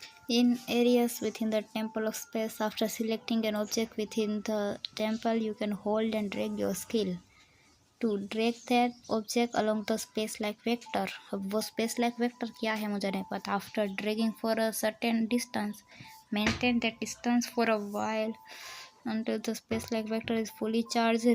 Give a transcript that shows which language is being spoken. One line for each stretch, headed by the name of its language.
English: In areas within the temple of space, after selecting an object within the temple, you can hold and drag your skill to drag that object along the space-like vector.
Hindi: अब वो space-like vector क्या है मुझे नहीं पता.
English: After dragging for a certain distance, maintain that distance for a while until the space-like vector is fully charged.